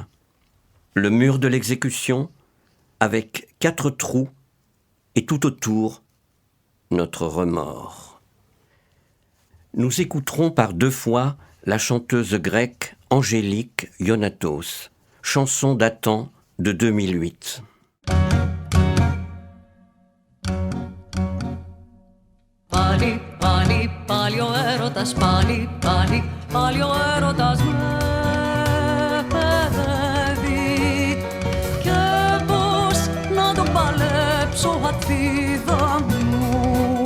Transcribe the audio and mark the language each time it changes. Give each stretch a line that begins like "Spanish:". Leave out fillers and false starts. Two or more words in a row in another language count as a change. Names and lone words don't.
French: Le mur de l'exécution, avec 4 trous, et tout autour, notre remords. Nous écouterons par 2 fois la chanteuse grecque Angélique Ionatos, chanson datant de 2008.
Greek: Πάλι, πάλι, πάλι ο έρωτας, πάλι, πάλι, πάλι ο έρωτας με παιδεύει. Και πώς να τον παλέψω ατθίδα μου.